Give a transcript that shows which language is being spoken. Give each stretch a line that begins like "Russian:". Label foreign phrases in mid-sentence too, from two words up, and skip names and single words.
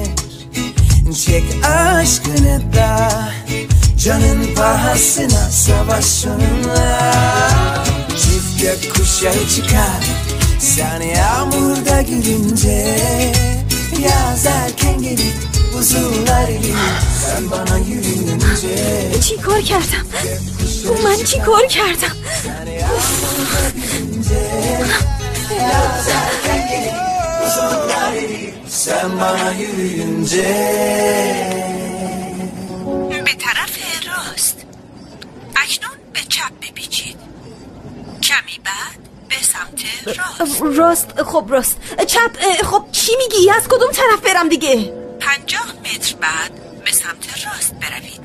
Turkish: Çek aşkını da canın pahasına savaş onunla. Çift gökkuşağı çıkar sen yağmurda gülünce. Yaz erken gelip buzullar erir sen bana yürüyünce.
Persian: چی کار کردم؟ من چی کار کردم؟
Turkish: Yaz erken gelip buzullar erir sen bana yürüyünce.
Persian: به طرف راست، اکنون به چپ بپیچید، کمی بعد به سمت راست. خب راست. چپ. خب چی میگی؟ از کدوم طرف برم دیگه؟ 50 متر بعد به سمت راست بروید.